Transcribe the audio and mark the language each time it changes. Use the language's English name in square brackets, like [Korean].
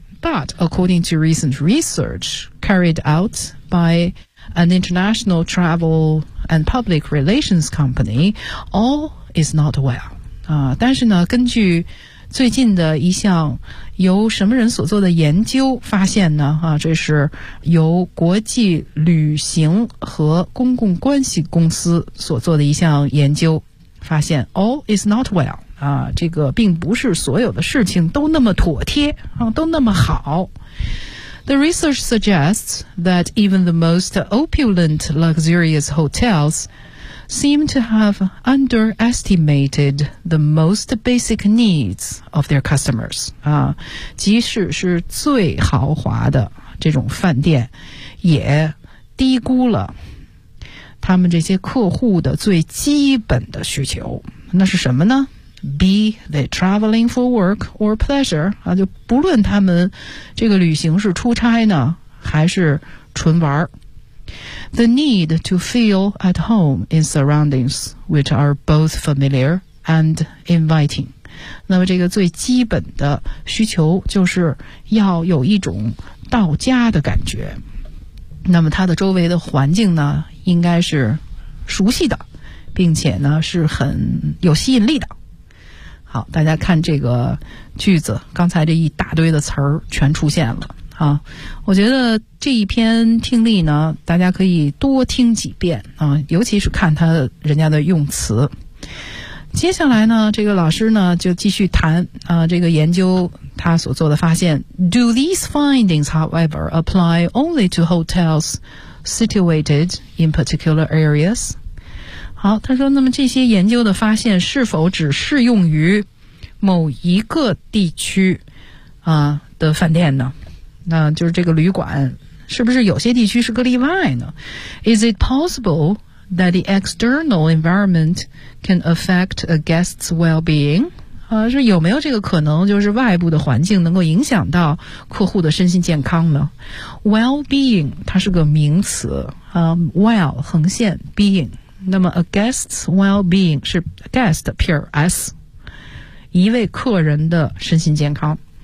[English] But according to recent research carried out by an international travel and public relations company, all is not well. [Chinese] 但是呢，根据最近的一项由什么人所做的研究发现呢？这是由国际旅行和公共关系公司所做的一项研究发现 ， [English] all is not well. [Chinese] 这个并不是所有的事情都那么妥帖啊，都那么好。 [English] The research suggests that even the most opulent luxurious hotels seem to have underestimated the most basic needs of their customers. [Chinese] 即使是最豪华的这种饭店也低估了他们这些客户的最基本的需求。那是什么呢？ [English] B, they're traveling for work or pleasure. [Chinese] 啊，就不论他们这个旅行是出差呢，还是纯玩。 [English] The need to feel at home in surroundings which are both familiar and inviting. [Chinese] 那么这个最基本的需求就是要有一种到家的感觉。那么它的周围的环境呢，应该是熟悉的，并且呢是很有吸引力的。好，大家看这个句子，刚才这一大堆的词儿全出现了啊！我觉得这一篇听力呢，大家可以多听几遍啊，尤其是看他人家的用词。接下来呢，这个老师呢就继续谈啊，这个研究他所做的发现。 [English] Do these findings, however, apply only to hotels situated in particular areas? [Chinese] 好，他说那么这些研究的发现是否只适用于某一个地区啊的饭店呢？那就是这个旅馆是不是有些地区是个例外呢？ [English] Is it possible that the external environment can affect a guest's well-being? [Chinese] 啊，是有没有这个可能，就是外部的环境能够影响到客户的身心健康呢？ Well-being 它是个名词啊， well 横线 being，那么 [English] a guest's well-being [Chinese] 是 guest pure s 一位客人的身心健康。